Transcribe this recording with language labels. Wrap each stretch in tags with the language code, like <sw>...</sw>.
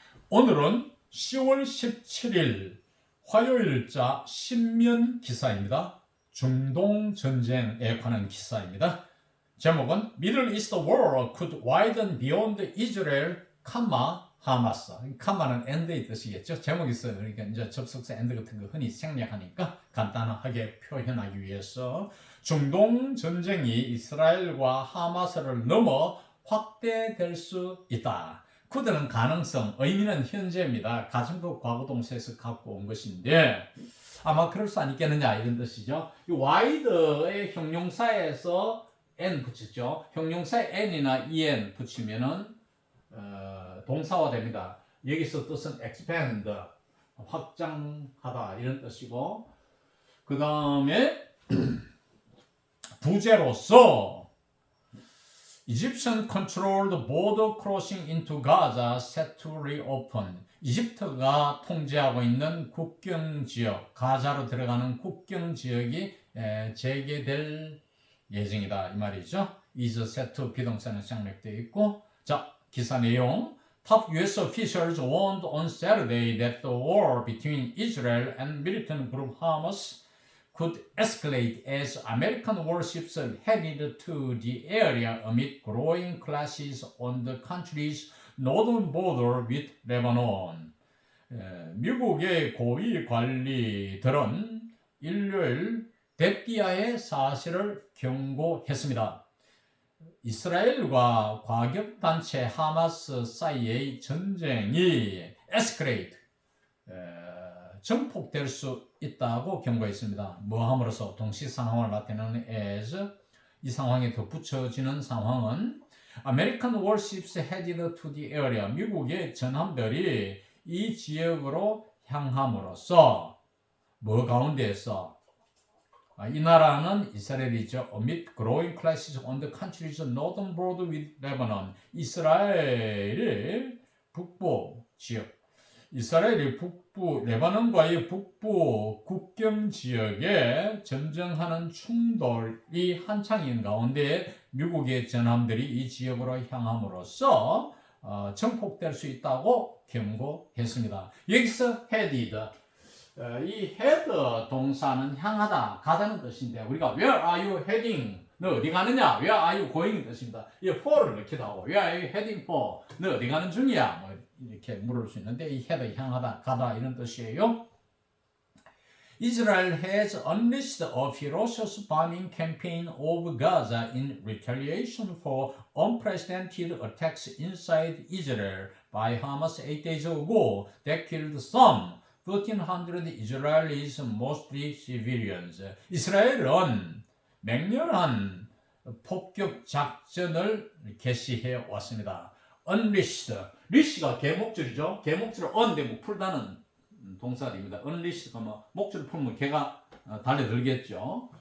<ko>오늘은 10월 17일 화요일자 신면 기사입니다. 중동 전쟁에 관한 기사입니다.</ko> <en>제목은 Middle East War could widen beyond Israel, 하마스.</en> <ko>카마는 end의 뜻이겠죠. 제목이 있어요. 그러니까 이제 접속사 end 같은 거 흔히 생략하니까 간단하게 표현하기 위해서 중동 전쟁이 이스라엘과 하마스를 넘어 확대될 수 있다. could는 가능성, 의미는 현재입니다. 가정법 과거동사에서 갖고 온 것인데 아마 그럴 수 있겠느냐 이런 뜻이죠. 이 wide의 형용사에서 n 붙였죠. 형용사에 n이나 en 붙이면은 동사화 됩니다. 여기서 뜻은 expand, 확장하다 이런 뜻이고, 그 다음에 부제로서</ko> <en>Egyptian controlled border crossing into Gaza set to reopen.</en> <ko>이집트가 통제하고 있는 국경 지역, 가자로 들어가는 국경 지역이 재개될 예정이다 이 말이죠. is set to 비동사는省略되어 있고, 자 기사 내용.</ko> <en>Top U.S. officials warned on Saturday that the war between Israel and militant group Hamas could escalate as American warships headed to the area amid growing clashes on the country's northern border with Lebanon.</en> <ko>미국의 고위 관리들은 일요일 데피아의 사실을 경고했습니다. 이스라엘과 과격단체 하마스 사이의 전쟁이 escalate, 증폭될 수 있다고 경고했습니다. 뭐함으로써 동시 상황을 나타내는 as, 이 상황에 덧붙여지는 상황은</ko> <en>American warships headed to the area,</en> <ko>미국의 전함들이 이 지역으로 향함으로써 뭐 가운데에서 이 나라는 이스라엘이죠.</ko> <en>Amid growing clashes on the country's northern border with Lebanon.</en> <ko>이스라엘의 북부 지역, 이스라엘의 북부, 레바논과의 북부 국경 지역에 전쟁하는 충돌이 한창인 가운데 미국의 전함들이 이 지역으로 향함으로써 증폭될 수 있다고 경고했습니다. 여기서 headed, 이 head 동사는 향하다, 가다는 뜻인데 우리가</ko> <en>where are you heading?</en> <ko>너 어디 가느냐?</ko> <en>Where are you going?</en> <ko>뜻입니다. 이 for를 넣기도 하고</ko> <en>Where are you heading for?</en> <ko>너 어디 가는 중이야? 뭐 이렇게 물을 수 있는데 이 head 향하다, 가다 이런 뜻이에요.</ko> <en>Israel has unleashed a ferocious bombing campaign of Gaza in retaliation for unprecedented attacks inside Israel by Hamas 8 days ago that killed some 1,300 Israelis, mostly civilians.</en> <ko>이스라엘은 맹렬한 폭격 작전을 개시해 왔습니다. Unleashed, leash가 개목줄이죠. 개목줄을 언대고 풀다는 동사입니다. Unleash가 뭐 목줄을 풀면 개가 달려들겠죠.</ko>